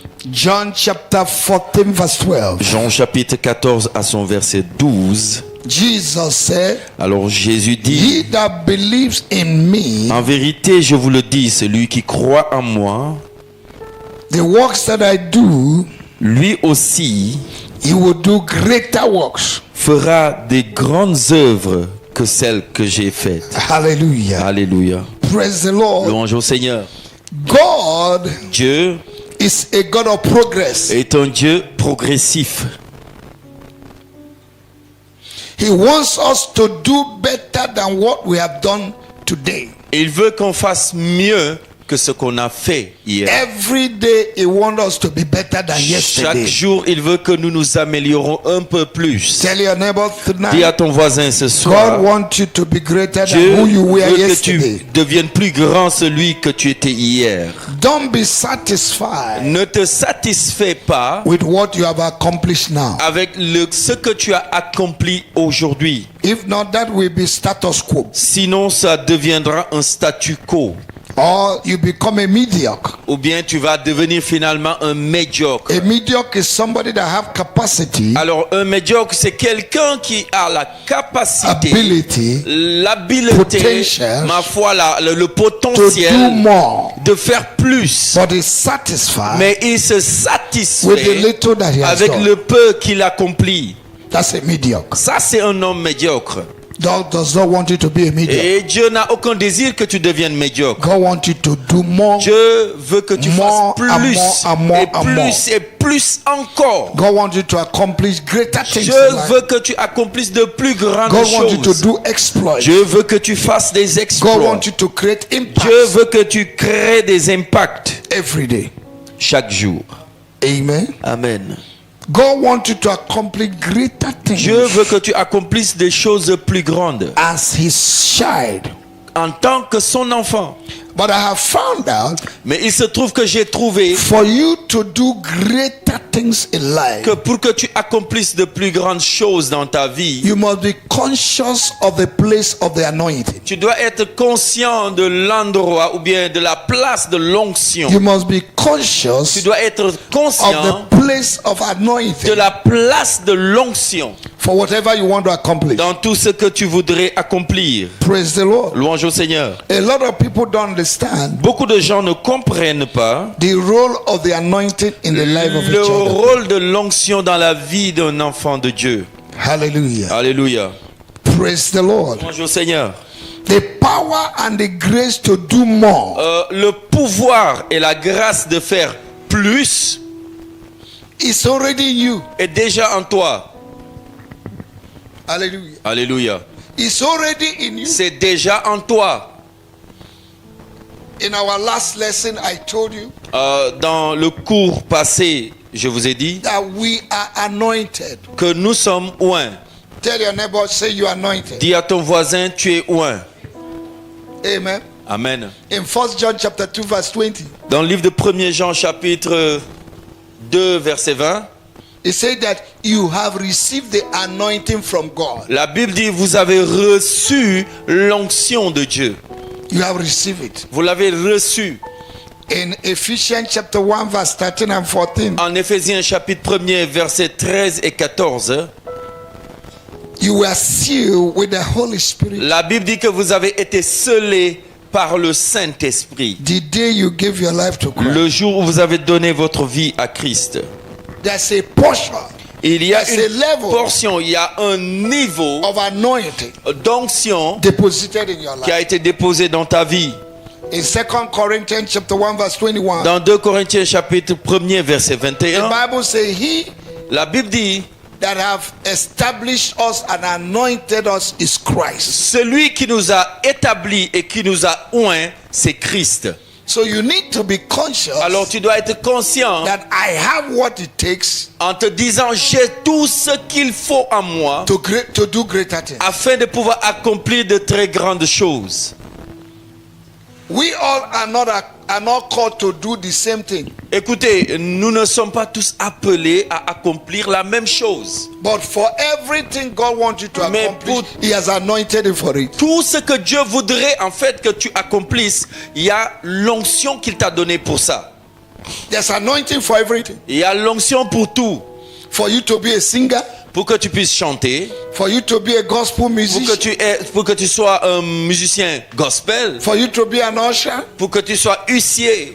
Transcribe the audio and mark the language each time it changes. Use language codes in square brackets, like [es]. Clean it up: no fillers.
[en] John chapter 14 verse 12. [fr] Jean chapitre 14 à son verset 12. [en] Jesus said, [fr] Alors Jésus dit, [en] he that believes in me, [fr] en vérité je vous le dis, celui qui croit en moi, [en] the works that I do, [fr] lui aussi [en] he will do greater works. [fr] fera des grandes œuvres que celles que j'ai faites. [en] Hallelujah. [fr] Alléluia. [en] Praise the Lord. [fr] Louange au Seigneur. [en] God [fr] Dieu [en] is a God of progress. [fr] est un Dieu progressif. [en] He wants us to do better than what we have done today. [fr] Il veut qu'on fasse mieux que ce qu'on a fait hier. [en] Every day he wants us to be better than [fr] Chaque [en] yesterday. [fr] jour, il veut que nous nous améliorons un peu plus. [en] Tell your neighbor [fr] Dis à [en] tonight, [fr] ton voisin ce [en] God [fr] soir, [en] wants you to be greater [fr] Dieu [en] than who you were [fr] veut que [en] yesterday. [fr] tu deviennes plus grand celui que tu étais hier. [en] Don't be satisfied [fr] Ne te satisfais pas [en] with what you have accomplished now. [fr] avec ce que tu as accompli aujourd'hui. [en] If not, that will be status quo. [fr] Sinon, ça deviendra un statu quo. [en] or you become a mediocre. [fr] ou bien tu vas devenir finalement un médiocre. [en] A mediocre is somebody that have capacity, [fr] Alors un médiocre, c'est quelqu'un qui a la capacité, [en] ability [fr] l'habileté, [en] potential [fr] ma foi, le [en] to do [fr] potentiel [en] more, [fr] de faire plus. [en] but is satisfied [fr] Mais il se [en] with the [fr] satisfait [en] little that he has [fr] avec [en] done. [fr] le peu qu'il accomplit. [en] That's a mediocre. [fr] Ça, c'est un homme médiocre. [en] God does not want you to be a mediocre. [fr] Et Dieu n'a aucun désir que tu deviennes médiocre. [en] God wants you to do more. [fr] Dieu veut que tu [en] More [fr] fasses [en] and [fr] plus [en] more and more [fr] et [en] and [fr] plus [en] more. [fr] et plus encore. [en] God wants you to accomplish greater things [fr] Dieu [en] in life. [fr] veut que tu accomplisses de plus grandes [en] God wants you to [fr] choses. [en] do exploits. [fr] Dieu veut que tu fasses des [en] God [fr] exploits. [en] wants you to create impact [fr] Dieu veut que tu crées des impacts [en] every day. [fr] chaque jour. [en] Amen. [fr] Amen. [en] God wants you to accomplish greater things [fr] Dieu veut que tu accomplisses des choses plus grandes [en] as his child. [fr] en tant que son enfant. [en] But I have found out [fr] Mais il se trouve que j'ai trouvé [en] for you to do greater things in life, [fr] que pour que tu accomplisses de plus grandes choses dans ta vie, [en] you must be conscious of the place of the anointing. [fr] tu dois être conscient de l'endroit ou bien de la place de l'onction. [en] You must be [fr] Tu [en] conscious [fr] dois être [en] of [fr] conscient [en] the place of [fr] de [en] anointing [fr] la place de l'onction [en] for whatever you want to accomplish. [fr] dans tout ce que tu voudrais accomplir. [en] Praise the Lord. [fr] Louange au Seigneur. [en] A lot of people don't understand [fr] Beaucoup de gens ne comprennent pas [en] the role of the anointing in the life of a [fr] le [en] child. [fr] rôle de l'onction dans la vie d'un enfant de Dieu. [en] Hallelujah. [fr] Alléluia. [en] Praise the Lord. [fr] Louange au Seigneur. [en] The power and the grace to do more [fr] Le pouvoir et la grâce de faire plus [en] is already in you. [fr] est déjà en toi. [en] Hallelujah. [fr] Alléluia. [en] It's already in you. [fr] C'est déjà en toi. [en] In our last lesson, I told you [fr] Dans le cours passé, je vous ai dit [en] that we are anointed. [fr] que nous sommes oints. [en] Tell your neighbor, say you are anointed. [fr] Dis à ton voisin, tu es oint. [en] Amen. [fr] Amen. [en] In 1 John chapter 2 verse 20, [fr] Dans le livre de 1er Jean chapitre 2 verset 20, [en] it said that you have received the anointing from God. [fr] la Bible dit vous avez reçu l'onction de Dieu. [en] You have received it. [fr] Vous l'avez reçu. [en] In Ephesians chapter 1 verse 13 and 14, [fr] En Éphésiens chapitre 1er verset 13 et 14, [en] you were sealed with the Holy Spirit [fr] la Bible dit que vous avez été scellés par le Saint-Esprit. [en] the day you gave your life to Christ. [fr] Le jour où vous avez donné votre vie à Christ. [en] There's a portion [fr] Il y a [en] There's a [fr] une [en] level [fr] portion, il y a un niveau [en] of anointing [fr] d'onction [en] deposited in your [fr] qui a [en] life. [fr] été déposé dans ta vie. [en] In 2 Corinthians chapter 1 verse 21, [fr] Dans 2 Corinthiens chapitre 1er verset [en] the [fr] 21, [en] Bible says, he [fr] la Bible dit [en] that have established us and anointed us is Christ. [fr] celui qui nous a établis et qui nous a oints, c'est Christ. [en] So you need to be conscious [fr] Alors tu dois être conscient [en] that I have what it takes [fr] en te disant j'ai tout ce qu'il faut en moi [en] to do greater things. [fr] afin de pouvoir accomplir de très grandes choses. [en] We all are not called to do the same thing. [fr] Écoutez, nous ne sommes pas tous appelés à accomplir la même chose. [en] But for everything God wants you to [fr] Mais [en] accomplish, He has anointed you for it. [fr] Tout ce que Dieu voudrait en fait que tu accomplisses, il y a l'onction qu'il t'a donnée pour ça. [en] There's anointing for everything. [fr] Il y a l'onction pour tout. [en] For you to be a singer, [fr] Pour que tu puisses chanter, [en] for you to be a gospel musician, [fr] pour que tu sois un musicien gospel, [en] for you to be an usher, [fr] pour que tu sois huissier,